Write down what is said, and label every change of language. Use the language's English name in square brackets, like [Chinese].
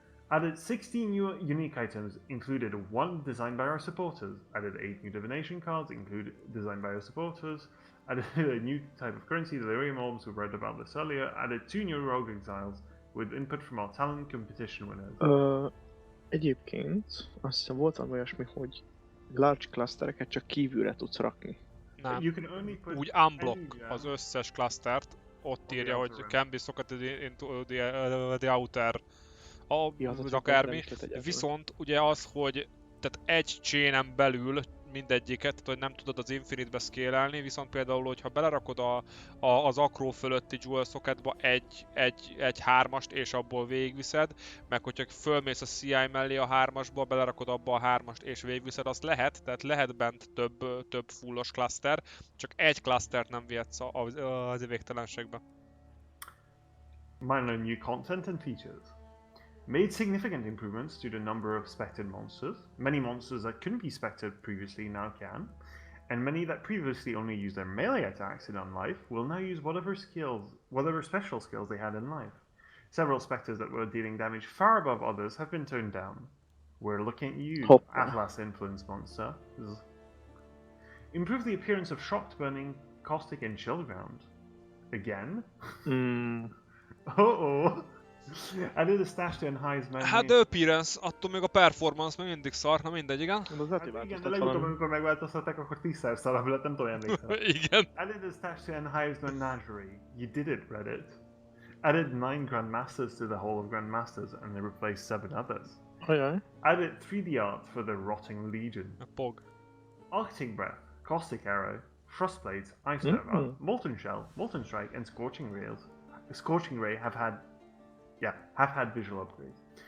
[English] Added 16 new unique items, included 1 designed by our supporters. Added 8 new divination cards, designed by our supporters. Added a new type of currency, Delirium Orbs, we read about this earlier. Added 2 new Rogue Exiles, with input from our talent competition winners. [Hungarian] Egyébként azt hiszem volt valami olyasmi, hogy large clustereket csak kívülre tudsz rakni. Nem. Úgy unblock az összes clustert, ott írja, hogy [English] can be socketed into the outer [Hungarian] akármi. Viszont ugye az, hogy tehát egy chainen belül mindegyiket, tehát hogy nem tudod az Infinite-be scale-elni, viszont például, hogyha belerakod az Acro fölötti Jewel Socketba egy 3-ast és abból végigviszed, meg hogyha fölmész a CI mellé a 3-asba, belerakod abba a 3-ast és végigviszed, azt lehet, tehát lehet bent több fullos cluster, csak egy clustert nem vihetsz az végtelenségbe. [English] Minor new content and features. Made significant improvements to the number of spected monsters. Many monsters that couldn't be spected previously now can, and many that previously only used their melee attacks in Unlife will now use whatever special skills they had in life. Several specters that were dealing damage far above others have been toned down. We're looking at you, Atlas Influence Monster. Improve the appearance of Shocked, Burning, Caustic, and Chilled Ground. Again? Uh-oh! Added a stash to enhance memory. [Hungarian] Hát [English] the appearance, [Hungarian] attól még a performance még mindig szar, na mindegy, igen. Igen, de legutóbb, amikor megváltoztatták, akkor 10-szer szarabb lett, nem tudom, emlékszem. Igen. [English] Added a stash to enhance menagerie. You did it, Reddit. Added 9 Grandmasters to the Hall of Grandmasters, and they replaced 7 others. Added 3D art for the Rotting Legion. A pog. Arctic Breath, Caustic Arrow, Frostblades, Ice Nova, Molten Shell, Molten Strike, and Scorching Ray have had visual upgrades.